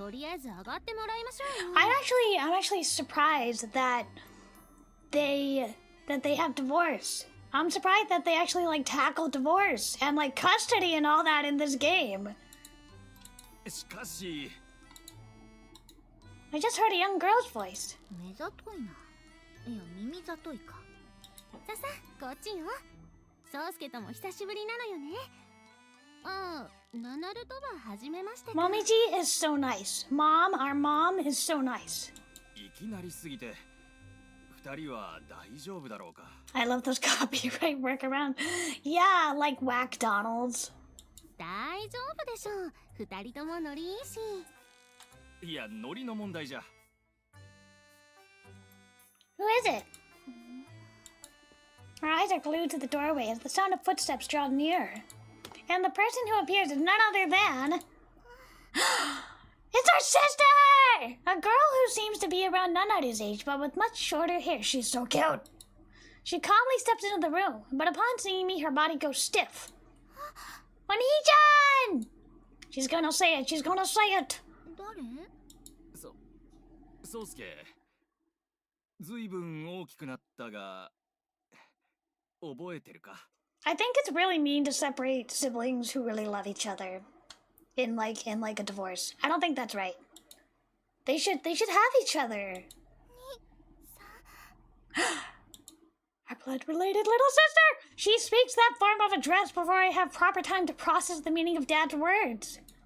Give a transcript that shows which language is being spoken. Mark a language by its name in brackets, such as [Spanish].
[Japanese] とりあえず上がってもらいましょうよ。 [English] I'm actually surprised that they have divorce. I'm surprised that they actually like tackle divorce and like custody and all that in this game. [Japanese] しかし [English] I just heard a young girl's voice. [Japanese] 目ざといな。いや、耳ざといか。ささ、こっちよ。宗介とも久しぶりなのよね。ああ、ナナルとは初めましてか。 [English] Momiji is so nice. Our mom is so nice. [Japanese] いきなりすぎて二人は大丈夫だろうか。 [English] I love those copyright workaround. Yeah, like Whack Donald's. [Japanese] 大丈夫でしょう。二人ともノリいいし。いや、ノリの問題じゃ。 [English] Who is it? Our eyes are glued to the doorway as the sound of footsteps draw nearer. And the person who appears is none other than... It's our sister! A girl who seems to be around Nanaru's age, but with much shorter hair. She's so cute. She calmly steps into the room, but upon seeing me, her body goes stiff. Oni-chan! She's gonna say it. She's gonna say it. [Japanese] 誰？そうすけ。ずいぶん大きくなったが、覚えてるか？ [English] I think it's really mean to separate siblings who really love each other in like a divorce. I don't think that's right. They should have each other. Our blood-related little sister! She speaks that form of address before I have proper time to process the meaning of Dad's words.